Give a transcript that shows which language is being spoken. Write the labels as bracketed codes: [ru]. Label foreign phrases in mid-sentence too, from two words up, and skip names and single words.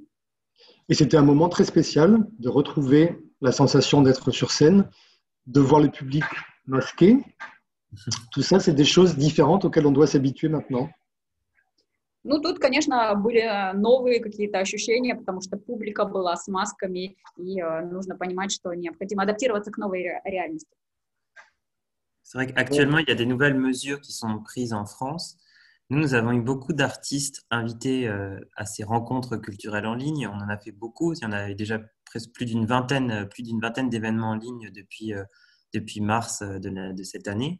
[fr] Et c'était un moment très spécial de retrouver la sensation d'être sur scène, de voir le public masqué. Tout ça, c'est des choses différentes auxquelles on doit s'habituer maintenant. [ru] Ну, тут, конечно, были новые какие-то ощущения, потому что публика была с масками, и нужно понимать, что необходимо адаптироваться к новой реальности. [fr] C'est vrai qu'actuellement, il y a des nouvelles mesures qui sont prises en France. Nous avons eu beaucoup d'artistes invités à ces rencontres culturelles en ligne. On en a fait beaucoup. Il y en avait déjà presque plus d'une vingtaine d'événements en ligne depuis mars de cette année.